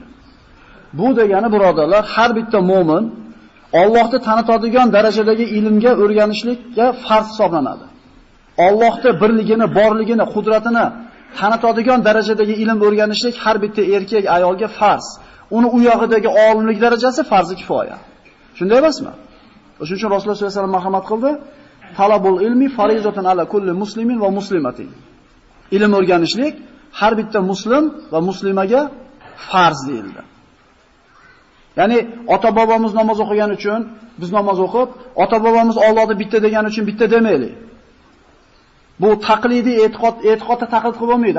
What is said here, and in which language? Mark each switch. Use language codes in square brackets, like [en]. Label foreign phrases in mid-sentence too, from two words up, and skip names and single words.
[uz] Bu degani birodarlar, har bitta mu'min Allohni tanitadigan darajadagi ilmga o'rganishlikka farz hisoblanadi. Allohning birligini, borligini, qudratini tanitadigan darajadagi ilm o'rganishlik har bitta erkak ayolga farz. Uni u yog'idagi olimlik darajasi farzi kifoya. Shunday emasmi? O'shuning uchun Rasululloh [ar] صلى الله عليه وسلم [uz] marhamat qildi. [ar] طلب العلم فريضة على كل مسلم ومسلمة. [uz] Ilm o'rganishlik har bitta muslim va muslimaga farz deyildi. Ya'ni ota-bobomiz namoz o'qigan uchun biz namoz o'qib, ota-bobomiz Allohni bitta degan uchun bitta demaylik. Bu taqlidiy e'tiqodda taqlid qilib bo'lmaydi.